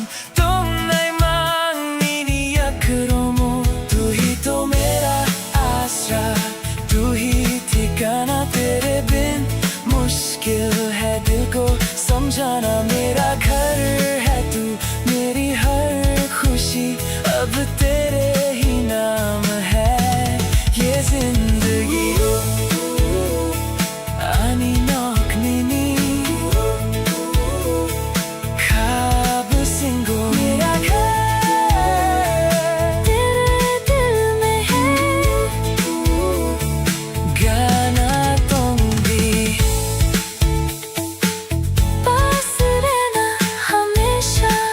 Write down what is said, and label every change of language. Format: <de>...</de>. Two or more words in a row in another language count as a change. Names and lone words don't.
<trp>tunay mang niniyak kurumo</trp> <hi>तू ही तो मेरा आसरा तू ही ठिकाना तेरे बिन मुश्किल है दिल को समझाना मेरा घर है तू मेरी हर खुशी अब तेरे ही नाम है ये जिंदगी।</hi> <trp>Ani nok nini ख्वाब सिंगो</trp> <hi>मेरा घर तेरे दिल में है गाना तुम भी पास रहना हमेशा।</hi>